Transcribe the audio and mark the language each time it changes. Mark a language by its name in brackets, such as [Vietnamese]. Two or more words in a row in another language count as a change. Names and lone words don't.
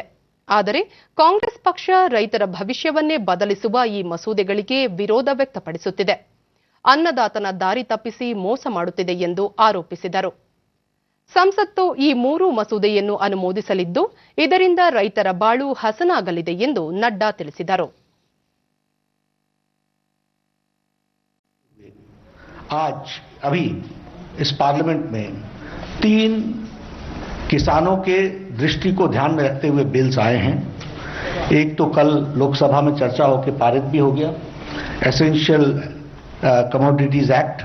[Kannada] ಆದರೆ ಕಾಂಗ್ರೆಸ್ ಪಕ್ಷ ರೈತರ ಭವಿಷ್ಯವನ್ನೇ ಬದಲಿಸುವ ಈ ಮಸೂದೆಗಳಿಗೆ ವಿರೋಧ ವ್ಯಕ್ತಪಡಿಸುತ್ತಿದೆ. ಅನ್ನದಾತನ ದಾರಿ ತಪ್ಪಿಸಿ ಮೋಸ ಮಾಡುತ್ತಿದೆ ಎಂದು ಆರೋಪಿಸಿದರು. ಸಂಸತ್ತು ಈ 3 ಮಸೂದೆಯನ್ನು ಅನುಮೋದಿಸಲಿದ್ದು ಇದರಿಂದ ರೈತರ ಬಾಳು ಹಸನಾಗಲಿದೆ ಎಂದು ನಡ್ಡಾ ತಿಳಿಸಿದರು. [Hindi] आज अभी इस पार्लियामेंट में 3 किसानों के दृष्टि को ध्यान में रखते हुए बिल्स आए हैं. एक तो कल लोकसभा में चर्चा होकर पारित भी हो गया, एसेंशियल कमोडिटीज एक्ट.